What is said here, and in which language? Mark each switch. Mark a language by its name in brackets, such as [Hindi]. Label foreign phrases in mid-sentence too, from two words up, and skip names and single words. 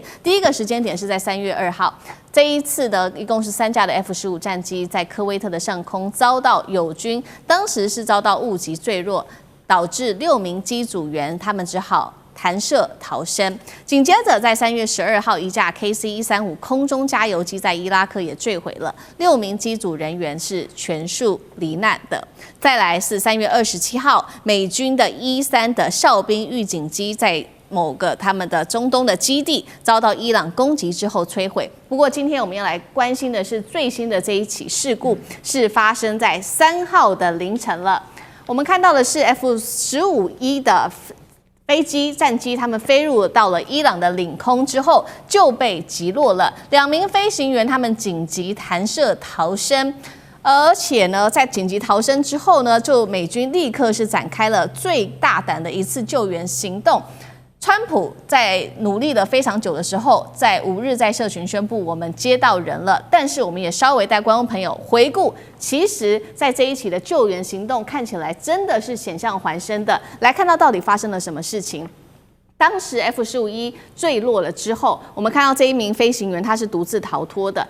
[Chinese] 第一個時間點是在3月2號，這一次的一共是3架的 F-15戰機在科威特的上空遭到友軍，當時是遭到誤擊墜落，導致6名機組員他們只好彈射逃生。緊接着在3月12號，一架 KC-135空中加油機在伊拉克也墜毀了，6名機組人員是全數罹難的。再來是3月27號，美軍的 E-3 的哨兵預警機在某個他們的中東的基地遭到伊朗攻擊之後摧毀。不過今天我們要來關心的是最新的這一起事故，是發生在3號的凌晨了。我們看到的是 F-15E 的飛機戰機，他們飛入到了伊朗的領空之後就被擊落了，2名飛行員他們緊急彈射逃生。而且呢，在緊急逃生之後呢，就美軍立刻是展開了最大膽的一次救援行動。川普在努力了非常久的時候，在5日在社群宣布我們接到人了，但是我們也稍微帶觀眾朋友回顧，其實在這一起的救援行動看起來真的是險象環生的。來看到底發生了什麼事情。當時 F-15E 墜落了之後，我們看到這一名飛行員他是獨自逃脫的。